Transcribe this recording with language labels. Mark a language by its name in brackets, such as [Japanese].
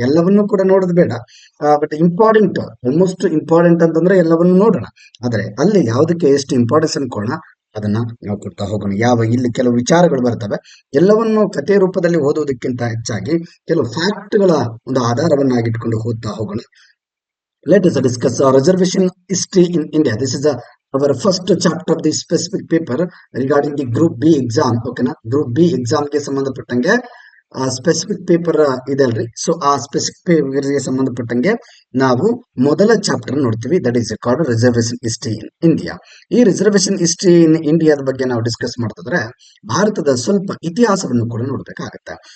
[Kannada] ಎಲ್ಲವನ್ನೂ ಕೂಡ ನೋಡೋದು ಬೇಡ, [English] but important, almost important [Kannada] ಅಂತಂದ್ರೆ ಎಲ್ಲವನ್ನೂ ನೋಡೋಣ. ಆದ್ರೆ ಅಲ್ಲಿ ಯಾವುದಕ್ಕೆ ಎಷ್ಟು ಇಂಪಾರ್ಟೆನ್ಸ್ ಅನ್ಕೊಳ್ಳೋಣ ಅದನ್ನ ನಾವು ಕೊಡ್ತಾ ಹೋಗೋಣ. ಇಲ್ಲಿ ಕೆಲವು ವಿಚಾರಗಳು ಬರ್ತವೆ, ಎಲ್ಲವನ್ನು ಕಥೆ ರೂಪದಲ್ಲಿ ಓದೋದಕ್ಕಿಂತ ಹೆಚ್ಚಾಗಿ ಕೆಲವು ಫ್ಯಾಕ್ಟ್ಗಳ ಒಂದು ಆಧಾರವನ್ನಾಗಿಟ್ಕೊಂಡು ಓದ್ತಾ ಹೋಗೋಣ. [English] Let us discuss reservation history in India. This is our first chapter of the specific paper regarding the Group B exam. Okay na? [Kannada] Group B exam ಗೆ ಸಂಬಂಧಪಟ್ಟಂಗೆ ಸ್ಪೆಸಿಫಿಕ್ ಪೇಪರ್ ಇದೆ ಅಲ್ರಿ. ಸೊ ಆ ಸ್ಪೆಸಿಫಿಕ್ ಪೇಪರ್ಗೆ ಸಂಬಂಧಪಟ್ಟಂಗೆ ನಾವು ಮೊದಲ ಚಾಪ್ಟರ್ ನೋಡ್ತೀವಿ, [English] That is called reservation history in India. [Kannada] ಈ ರಿಸರ್ವೇಶನ್ ಹಿಸ್ಟ್ರಿ ಇನ್ ಇಂಡಿಯಾದ ಬಗ್ಗೆ ನಾವು ಡಿಸ್ಕಸ್ ಮಾಡ್ತಿದ್ರೆ ಭಾರತದ ಸ್ವಲ್ಪ ಇತಿಹಾಸವನ್ನು ಕೂಡ ನೋಡ್ಬೇಕಾಗತ್ತೆ.